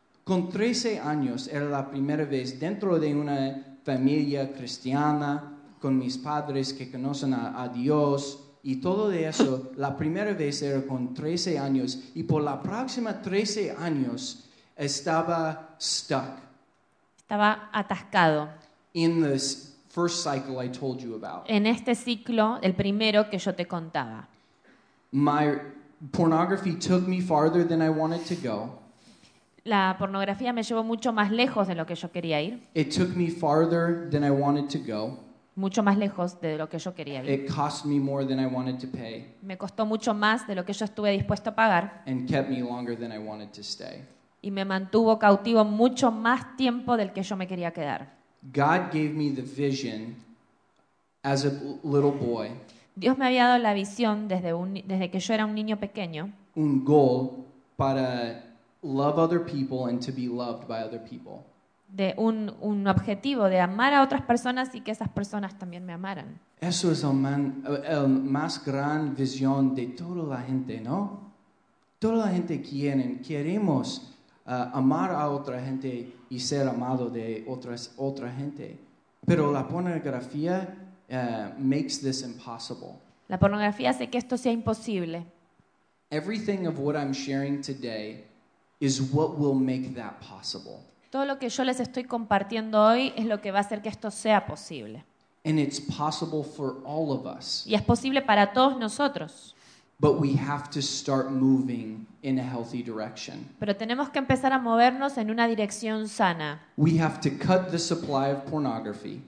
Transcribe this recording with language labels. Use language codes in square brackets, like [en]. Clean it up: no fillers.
[es] Con 13 años era la primera vez dentro de una familia cristiana, con mis padres que conocen a Dios, y todo de eso, la primera vez era con 13 años, y por la próxima 13 años estaba stuck. Estaba atascado. [en] In this first cycle I told you about. [es] En este ciclo, el primero que yo te contaba. [en] My pornography took me farther than I wanted to go. [es] La pornografía me llevó mucho más lejos de lo que yo quería ir. [en] It took me farther than I wanted to go. [es] Mucho más lejos de lo que yo quería ir. [en] It cost me more than I wanted to pay. [es] Me costó mucho más de lo que yo estuve dispuesto a pagar. [en] And kept me longer than I wanted to stay. [es] Y me mantuvo cautivo mucho más tiempo del que yo me quería quedar. [en] God gave me the vision as a little boy. [es] Dios me había dado la visión desde que yo era un niño pequeño. [en] Un goal para love other people and to be loved by other people. [es] De un objetivo de amar a otras personas y que esas personas también me amaran. Eso es el más gran visión de toda la gente, ¿no? Toda la gente queremos amar a otra gente y ser amado de otra gente. Pero la pornografía [en] makes this impossible. [es] La pornografía hace que esto sea imposible. [en] Everything of what I'm sharing today is what will make that possible. [es] Todo lo que yo les estoy compartiendo hoy es lo que va a hacer que esto sea posible. [en] And it's possible for all of us. [es] Y es posible para todos nosotros. [en] But we have to start moving in a healthy direction. [es] Pero tenemos que empezar a movernos en una dirección sana. [en] We have to cut the supply of pornography.